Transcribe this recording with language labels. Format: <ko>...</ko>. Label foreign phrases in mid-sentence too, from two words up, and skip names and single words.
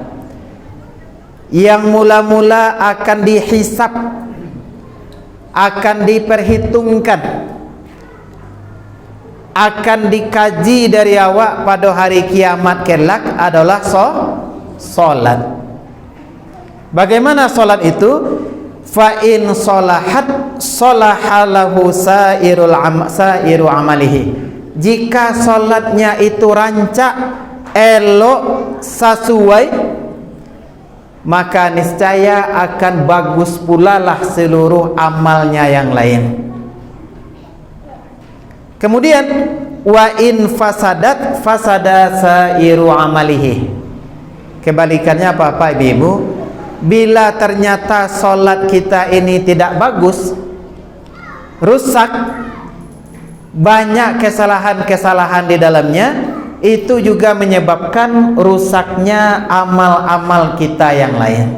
<id>Yang mula-mula akan dihisab, akan diperhitungkan, akan dikaji dari awak pada hari kiamat kelak adalah solat. Bagaimana solat itu?</id> <ar>فإن صلحت صلح سائر عمله.</ar> <id>Jika solatnya itu rancak, elok, sesuai, maka niscaya akan bagus pula lah seluruh amalnya yang lain.</id> <ar>Kemudian وإن فسدت فسد سائر عمله.</ar> <id>Kebalikannya apa ibu-ibu? Bila ternyata solat kita ini tidak bagus, rusak, banyak kesalahan-kesalahan di dalamnya, itu juga menyebabkan rusaknya amal-amal kita yang lain.</id>